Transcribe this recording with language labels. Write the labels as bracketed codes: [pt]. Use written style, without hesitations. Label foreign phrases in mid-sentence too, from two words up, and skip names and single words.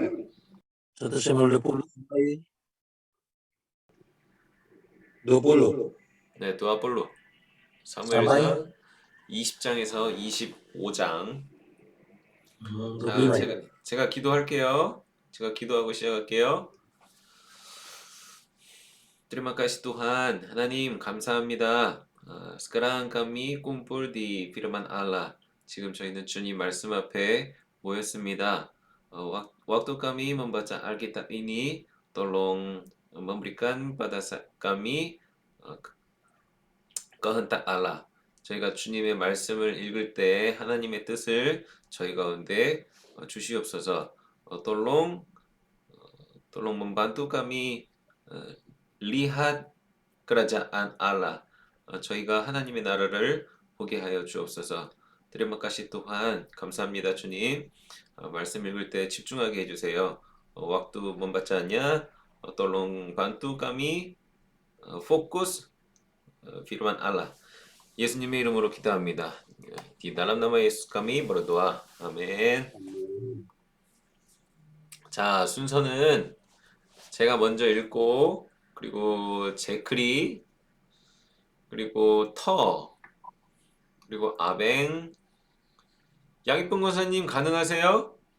[id] 1 Samuel 20 sampai 20. [ko] 네, 두아볼로. 사무엘상 20장에서 25장. 자, 제가 기도할게요. 제가 기도하고 시작할게요. [id] Terima kasih Tuhan, [ko] Ha나님 감사합니다. [id] Sekarang kami kumpul di firman Allah. [ko] 지금 저희는 주님 말씀 앞에 모였습니다. [id] Waktu kami membaca Alkitab ini, tolong memberikan pada kami kehendak Allah. [ko] 저희가 주님의 말씀을 읽을 때 하나님의 뜻을 저희 가운데 주시옵소서. [id] Tolong membantu kami lihat kerajaan Allah. [ko] 저희가 하나님의 나라를 보게 하여 주옵소서. [id] Terima kasih Tuhan. [ko] 감사합니다 주님. 말씀 읽을 때 집중하게 해주세요. [id] Waktu membacanya, tolong bantu kami fokus firman Allah. [ko] 예수님의 이름으로 기도합니다. [id] Di dalam nama Yesus kami berdoa. [ko] 아멘. 자, 순서는 제가 먼저 읽고, 그리고 제크리, 그리고 그리고 아뱅. 양이쁜 권사님 가능하세요?